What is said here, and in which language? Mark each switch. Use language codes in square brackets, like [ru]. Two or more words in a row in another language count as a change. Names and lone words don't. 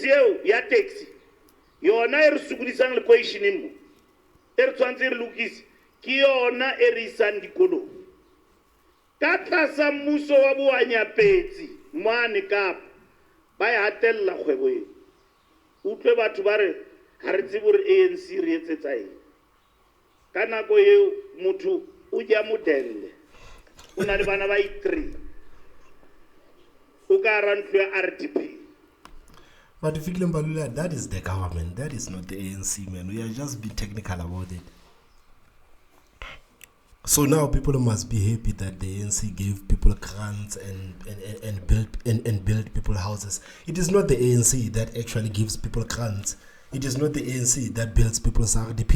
[st] yeo ya taxi yona e re sukudisang le questioning mo e re tshwantse re lokise ke yona e re isang dikolong ka tlasa mmuso wa boanyapetsi mane Kapa ba ya hatella kgwebo e utlwe batho ba re ha re tsebe hore ANC re etsetsa eng ka nako eo motho o ja modelle o na le bana ba 3 o ka ra ntlo ya RDP. [en] But Fikile Mbalula, that is the government. That is not the ANC, man. We are just be technical about it. So now people must be happy that the ANC gave people grants and built people houses. It is not the ANC that actually gives people grants. It is not the ANC that builds people's RDP.